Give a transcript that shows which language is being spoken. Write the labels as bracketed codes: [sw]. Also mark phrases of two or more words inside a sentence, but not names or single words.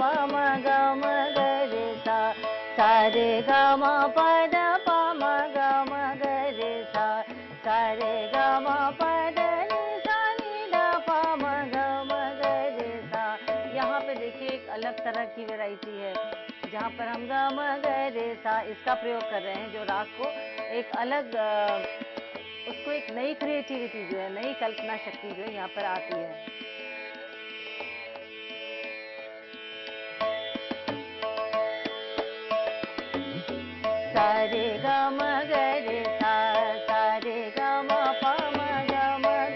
[hi] म ग म ग रे सा, सा रे ग म प द प म ग म ग रे सा, सा रे ग म प द नि सा नि द प म ग म ग रे सा. यहाँ पे देखिए एक अलग तरह की वैरायटी है जहाँ पर हम ग म ग रे सा इसका प्रयोग कर रहे हैं, जो राग को एक अलग उसको एक नई क्रिएटिविटी जो है, नई कल्पना शक्ति जो है यहाँ पर आती है. सा रे ग म ग रे सा, सा रे ग म प म ग म ग